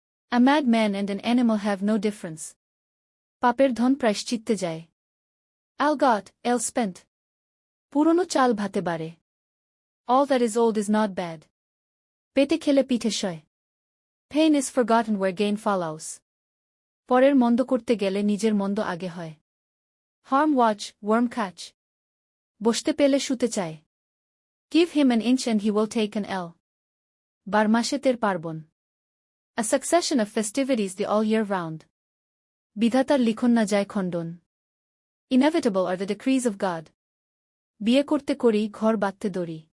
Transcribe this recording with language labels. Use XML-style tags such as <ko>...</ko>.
<en>A mad man and an animal have no difference.</en> <bn>পাপের ধন প্রায়শ্চিত্তে যায়.</bn> <en>All got, all spent.</en> <bn>পুরনো চাল ভাতে বাড়ে.</bn> <en>All that is old is not bad.</en> <bn>পেটে খেলে পিঠে সয়.</bn> <en>Pain is forgotten where gain follows.</en> <bn>পরের মন্দ করতে গেলে নিজের মন্দ আগে হয়.</bn> <en>Harm watch, worm catch.</en> <bn>বসতে পেলে শুতে চায়.</bn> <en>Give him an inch and he will take an ell.</en> <bn>বারমাসে তের পার্বণ.</bn> <en>A succession of festivities the all year round.</en> <bn>বিধাতার লিখন না যায় খণ্ডন.</bn> <en>Inevitable are the decrees of God.</en> <bn>বিয়ে করতে করি ঘর বাঁধতে দড়ি.</bn>